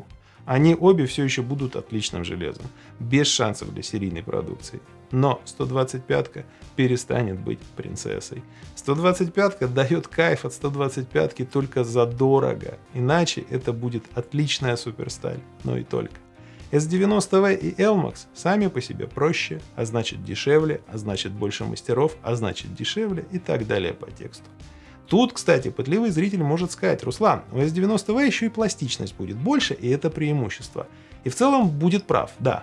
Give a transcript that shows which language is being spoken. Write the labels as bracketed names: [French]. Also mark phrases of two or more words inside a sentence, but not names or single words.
[Russian] Они обе все еще будут отличным железом, без шансов для серийной продукции. Но 125-ка перестанет быть принцессой. 125-ка дает кайф от 125-ки только задорого. Иначе это будет отличная суперсталь, но и только. S90V и LMAX сами по себе проще, а значит дешевле, а значит больше мастеров, а значит дешевле и так далее по тексту. Тут, кстати, пытливый зритель может сказать: Руслан, у S90V еще и пластичность будет больше, и это преимущество. И в целом будет прав, да.